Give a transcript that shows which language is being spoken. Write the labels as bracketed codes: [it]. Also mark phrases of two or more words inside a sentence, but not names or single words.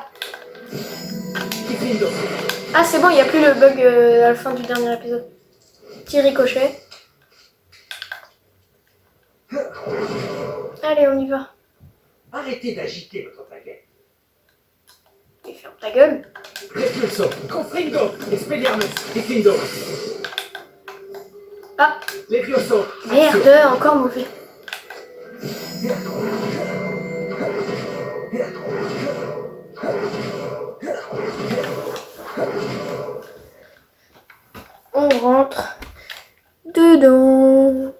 [fr] Gryffindor. Ah, c'est bon, il n'y a plus le bug à la fin du dernier épisode. Petit ricochet. Allez, on y va. Arrêtez d'agiter votre baguette. Et ferme ta gueule. Levioso. Confringo. Expelliarmus. Gryffindor. Ah, Levioso. merde, encore mauvais. On rentre dedans.